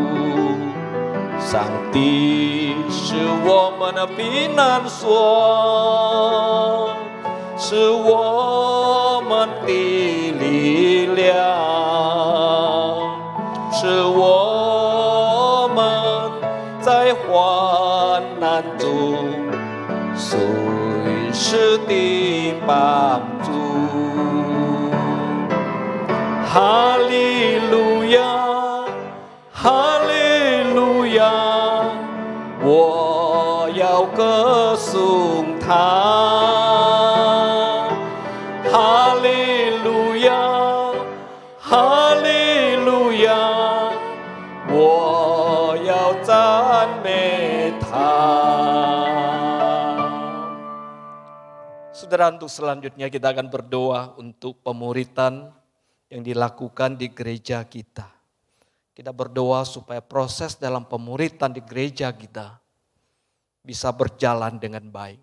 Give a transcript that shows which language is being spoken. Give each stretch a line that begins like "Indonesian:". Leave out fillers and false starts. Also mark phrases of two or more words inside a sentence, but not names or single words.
Chinese: 上帝是我们的避难所，是我们的力量，是我们在患难中随时的 simpangku.
Indonesian: Haleluya, haleluya,
Chinese: 我要歌颂他。哈利路亚，哈利路亚，我要赞美他。
Indonesian: Saudara, untuk selanjutnya kita akan berdoa untuk pemuritan yang dilakukan di gereja kita. Kita berdoa supaya proses dalam pemuritan di gereja kita bisa berjalan dengan baik.